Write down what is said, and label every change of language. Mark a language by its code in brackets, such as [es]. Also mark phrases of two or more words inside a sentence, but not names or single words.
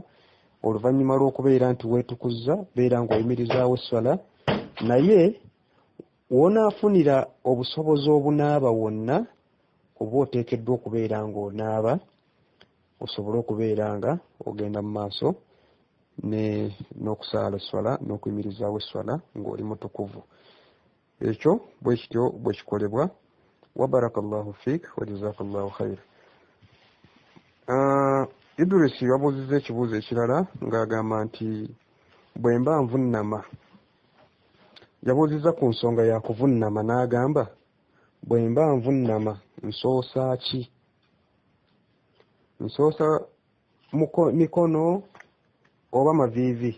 [lg] Oluvannyuma lw'okubeera nti weetukuza beera ng'oyimirizaawo esswala, naye wonaafunira obusobozi obunaaba wonna oba oteekeddwa okubeera ng'onaaba osobole okubeera nga ogenda mu maaso n'okusaala esswala n'okuyimirizaawo esswala ng'oli mutukuvu. Ekyo bwe kityo bwe kikolebwa. [ar] وبارك الله فيك وجزاك الله خير. [lg] Idris yabuuzizza ekibuuzo ekirala ng'agamba nti bwe mba nvunnama, yabuuzizza ku nsonga ya kuvunnama n'agamba bwe mba nvunnama nsoosa ki? Nsoosa mikono oba maviivi?